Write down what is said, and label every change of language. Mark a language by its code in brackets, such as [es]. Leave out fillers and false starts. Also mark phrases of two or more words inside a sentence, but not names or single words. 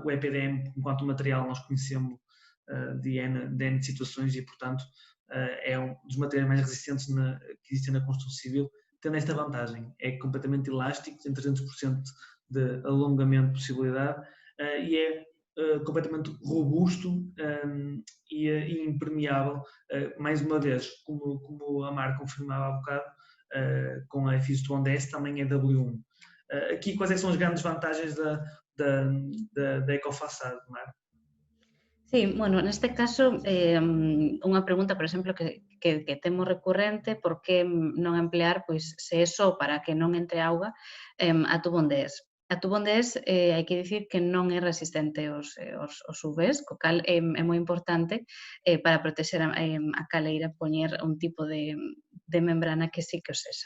[pt] O EPDM, enquanto material, nós conhecemos de N situações e, portanto, é um dos materiais mais resistentes que existem na construção civil, tendo esta vantagem, é completamente elástico, tem 300% de alongamento de possibilidade e é completamente robusto e impermeável, mais uma vez, como a Mar confirmava há bocado, com a FIS Bond S, também é W1. Aqui, quais é que são as grandes vantagens da Ecofaçade, Mar? [gl] Sí, bueno, neste caso, unha pregunta, por exemplo, que temos recurrente, por que non emplear, pois, se é só para que non entre auga, a tubo ondés. A tubo ondés, hai que dicir que non é resistente aos UVs, co cal é moi importante para protexer a caleira poñer un tipo de membrana que sí que o sexa.